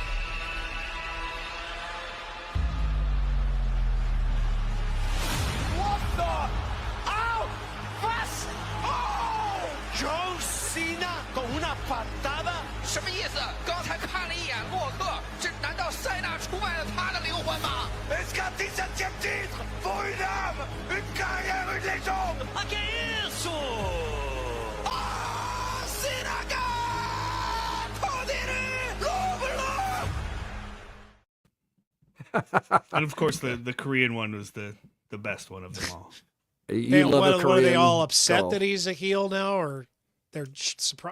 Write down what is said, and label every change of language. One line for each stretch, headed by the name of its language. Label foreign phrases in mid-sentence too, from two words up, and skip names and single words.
English: What the? ¡Au! ¡Fas! ¡Oh!
Spanish: John Cena con una patada.
Chinese: 什么意思？刚才看了一眼洛克，这难道塞纳出卖了他的灵魂吗？
French: Est-ce qu'un 17e titre pour une âme, une carrière, une légende?
Portuguese: Ah, que isso? Ah, Cena!
English: And of course, the Korean one was the best one of them all. Are they all upset that he's a heel now, or they're surprised?